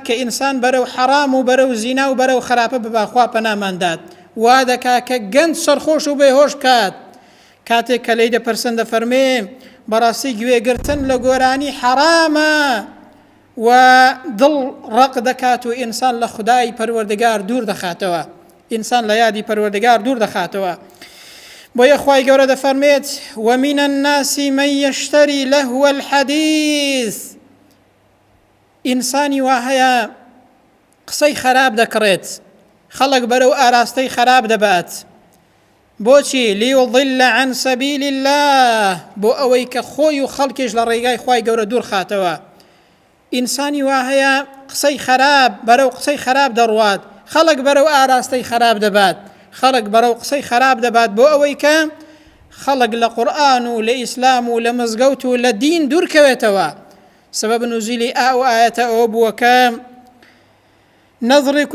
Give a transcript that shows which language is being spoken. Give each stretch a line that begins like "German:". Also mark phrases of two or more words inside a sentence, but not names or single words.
Central Kurdish: کە ئینسان بەرەو حەرام و بەرەو زینا و بەرەو خراپە بباخوا پەناماندات وا دەکات کە گەنج سەرخۆش و بێهۆش کات کاتێک کە لێی دەپرسن دەفەرمێ بەڕاستی گوێگرتن لە گۆرانی حەرامە و دڵ ڕق دەکات و ئینسان لە خودای پەروەردگار دوور دەخاتەوە ئینسان لە یادی پەروەردگار دوور دەخاتەوە بۆیە خوای گەورە دەفەرمێت
Arabic: ومن الناس من يشتري لهو الحديث
Central Kurdish: ئینسانی وا هەیە قسەی خراپ دەکڕێت خەڵک بەرەو ئاراستەی خراپ دەبات بۆچی
Arabic: ليضل عن سبيل الله
Central Kurdish: بۆ ئەوەی کە خۆی و خەڵکیش لە ڕێگای خوای گەورە دوور خاتەوە ئینسانی وا هەیە قسەی خراپ بەرەو قسەی خراپ دەڕوات خەڵک بەرەو ئاراستەی خراپ دەبات خەڵک بەرەو قسەی خراپ دەبات بۆ ئەوەی کە خەڵک لە قورئان و لە ئیسلام و لە مزگەوت و لە دین دوورکەوێتەوە سبب نزولی ئەو ئاەتە ئەوە بووە کە نەضری